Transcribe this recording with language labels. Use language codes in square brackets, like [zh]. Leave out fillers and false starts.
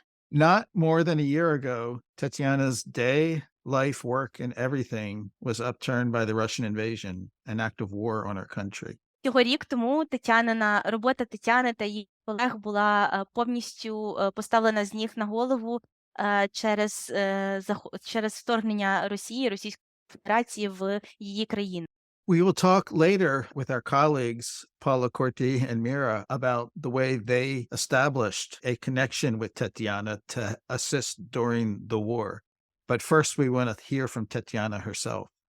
[en] Not more than a year ago, Tetiana's day, life, work, and everything was upturned by the Russian invasion, an act of war on our country. [uk] Рік тому робота Тетяни та її колег була повністю поставлена з ніг на голову через вторгнення Російської Федерації в її країну. [en] We will talk later with our colleagues, Paola and Mira, about the way they established a connection with Tetiana to assist during the war. But first we want to hear from Tetiana herself.